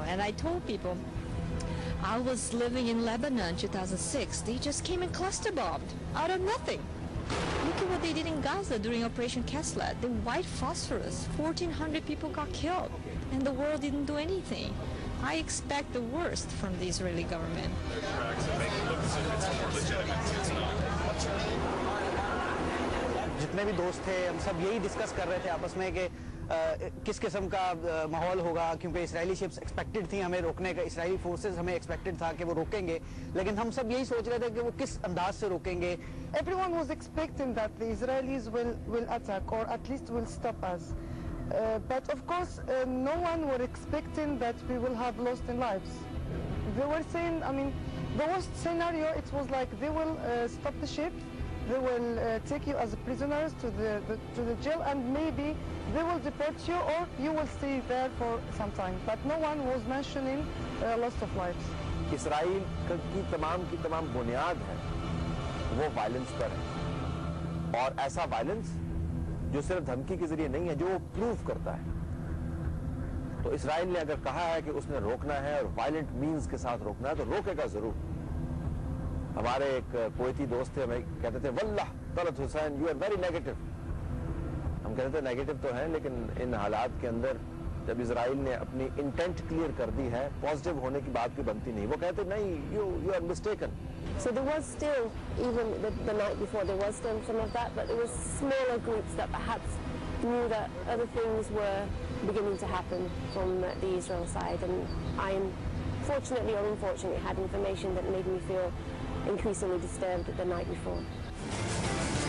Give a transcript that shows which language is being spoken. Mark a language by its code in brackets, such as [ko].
[en] And I told people, I was living in Lebanon in 2006. They just came and cluster bombed out of nothing. Look at what they did in Gaza during Operation Keslet. The white phosphorus, 1,400 people got killed, and the world didn't do anything. I expect the worst from the Israeli government. [hi] जितने भी दोस्त थे हम सब यही discuss कर रहे थे आपस में कि किस किस्म का माहौल होगा, क्योंकि इजरायली शिप्स एक्सपेक्टेड थी हमें रोकने का, इजरायली फोर्सेस हमें एक्सपेक्टेड था कि वो रोकेंगे, लेकिन हम सब यही सोच रहे थे कि वो किस अंदाज से रोकेंगे. [en] Everyone was expecting that the Israelis will attack, or at least will stop us. But of course, no one were expecting that we will have lost in lives. They were saying, I mean, the worst scenario, it was like they will stop the ship, they will take you as prisoners to the jail, and maybe they will deport you, or you will stay there for some time. But no one was mentioning loss of lives. [hi] Israel की तमाम बुनियाद है वो violence पर है, और ऐसा violence जो सिर्फ धमकी के जरिए नहीं है, जो वो प्रूव करता है. तो इसराइल ने अगर कहा है कि उसने रोकना है और वायलेंट मींस के साथ रोकना है, तो रोकेगा जरूर. हमारे एक कुवैती दोस्त थे, हमें कहते थे, वल्लाह Talat Hussain, [en] You are very negative. [hi] हम कहते थे नेगेटिव तो हैं, लेकिन इन हालात के अंदर जब इजराइल ने अपनी इंटेंट क्लियर कर दी है, पॉजिटिव होने की बात भी बनती नहीं. वो कहते नहीं, [en] You are mistaken. So there was still, even the night before, there was still some of that, but there was smaller groups that perhaps knew that other things were beginning to happen from the Israel side, and I, fortunately or unfortunately, had information that made me feel increasingly disturbed the night before.